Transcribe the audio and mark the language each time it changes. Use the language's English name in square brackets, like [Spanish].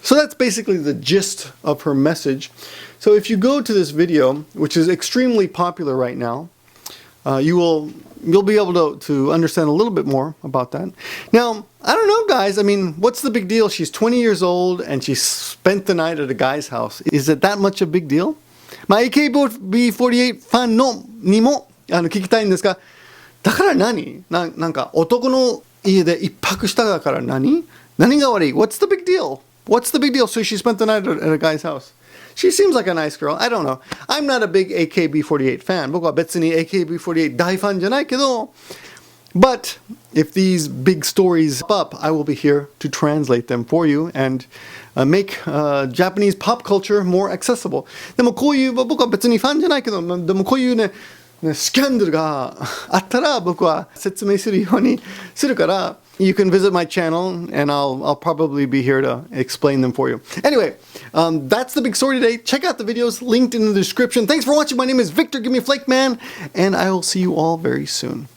[English] So that's basically the gist of her message. So if you go to this video, which is extremely popular right now, you'll be able to understand a little bit more about that. Now, I don't know, guys. I mean, what's the big deal? She's 20 years old and she spent the night at a guy's house. Is it that much a big deal? [Japanese] まあ AKB48 ファンのにも聞きたいんですが、だから何？なんか男の家で一泊しただから何が悪い？ [English] What's the big deal? What's the big deal? So she spent the night at a guy's house. She seems like a nice girl. I don't know. I'm not a big AKB48 fan. [Japanese] 僕は別に AKB48 大ファンじゃないけど、 [English] but if these big stories pop up, I will be here to translate them for you and make Japanese pop culture more accessible. [Japanese] でもこういう僕は別にファンじゃないけど、でもこういうねスキャンダルがあったら僕は説明するようにするから [English] you can visit my channel and I'll probably be here to explain them for you. Anyway, that's the big story today. Check out the videos linked in the description. Thanks for watching. My name is Victor. Give me a flake, man, and I will see you all very soon.